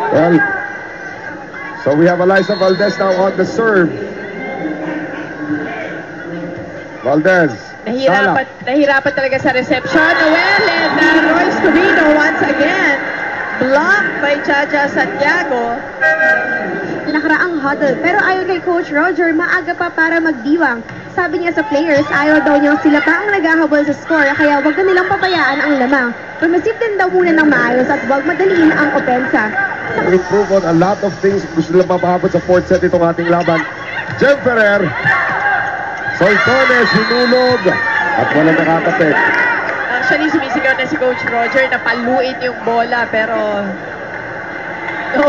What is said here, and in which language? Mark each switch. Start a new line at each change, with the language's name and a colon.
English: Well, so we have Eliza Valdez now on the serve. Valdez.
Filipino: Nahirapan talaga sa reception.
English: Noel and Royce Tubino once again. Blocked by Jaja Santiago.
Filipino: Nakaraang huddle. Pero ayon kay Coach Roger, maaga pa para magdiwang. Sabi niya sa players, ayaw daw niyang sila pa ang naghahabol sa score, kaya wag na nilang papayaan ang lamang. Permissive din daw muna ng maayos at wag madaliin ang opensa.
English: Improve on a lot of things.
Filipino: Gusto nilang mapahabot sa fourth set itong ating laban. Jem Ferrer. Soltones, hinulog. At walang nakakapit. Actually, sumisigaw na si Coach Roger na paluin yung bola, pero... Go.